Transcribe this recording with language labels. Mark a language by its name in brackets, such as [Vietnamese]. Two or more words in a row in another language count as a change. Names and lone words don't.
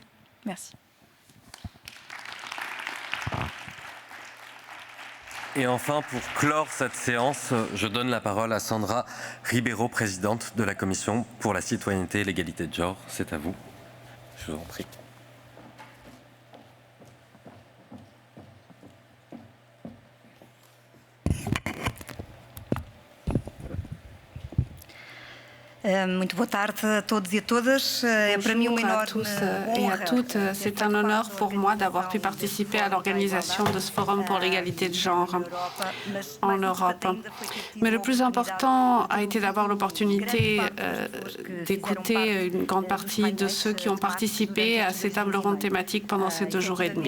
[French] Merci. Et enfin, pour clore cette séance, je donne la parole à Sandra Ribeiro, présidente de la Commission pour la citoyenneté et l'égalité de genre. C'est à vous. Je vous en prie. [Portuguese] Muito boa tarde a todos e a todas. Para mim uma [French] à tous et à toutes. C'est un honneur pour moi d'avoir pu participer à l'organisation de ce forum pour l'égalité de genre en Europe. Mais le plus important a été d'avoir l'opportunité d'écouter une grande partie de ceux qui ont participé à ces tables rondes thématiques pendant ces 2 jours et demi.